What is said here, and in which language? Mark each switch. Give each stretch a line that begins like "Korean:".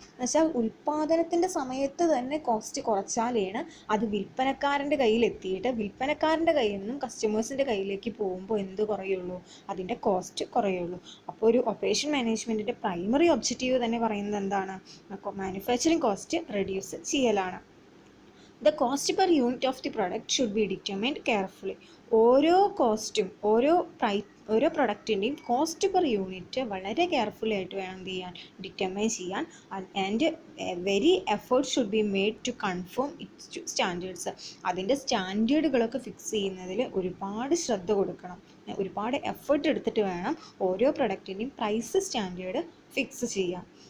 Malayalam: എന്നുവെച്ചാൽ ഉൽപ്പാദനത്തിൻ്റെ സമയത്ത് തന്നെ കോസ്റ്റ് കുറച്ചാലാണ് അത് വിൽപ്പനക്കാരൻ്റെ കയ്യിൽ എത്തിയിട്ട് വിൽപ്പനക്കാരൻ്റെ കയ്യിൽ നിന്നും കസ്റ്റമേഴ്സിൻ്റെ കയ്യിലേക്ക് പോകുമ്പോൾ എന്ത് കുറയുള്ളൂ? അതിൻ്റെ കോസ്റ്റ് കുറയുള്ളൂ. അപ്പോൾ ഒരു ഓപ്പറേഷൻ മാനേജ്മെൻറ്റിൻ്റെ പ്രൈമറി ഒബ്ജക്റ്റീവ് തന്നെ പറയുന്നത് എന്താണ്? മാനുഫാക്ചറിങ് കോസ്റ്റ് റെഡ്യൂസ് ചെയ്യലാണ്.
English: The cost per unit of the product should be determined carefully.
Malayalam: ഓരോ കോസ്റ്റും, ഓരോ ഓരോ പ്രൊഡക്റ്റിൻ്റെയും കോസ്റ്റ് പെർ യൂണിറ്റ് വളരെ കെയർഫുള്ളായിട്ട് വേണം എന്ത് ചെയ്യാൻ, ഡിറ്റർമൈൻ ചെയ്യാൻ.
English: And very effort should be made to confirm its standards.
Malayalam: അതിൻ്റെ സ്റ്റാൻഡേർഡുകളൊക്കെ ഫിക്സ് ചെയ്യുന്നതിൽ ഒരുപാട് ശ്രദ്ധ കൊടുക്കണം, ഒരുപാട് എഫേർട്ട് എടുത്തിട്ട് വേണം ഓരോ പ്രൊഡക്റ്റിൻ്റെയും പ്രൈസ് സ്റ്റാൻഡേർഡ് ഫിക്സ് ചെയ്യാൻ.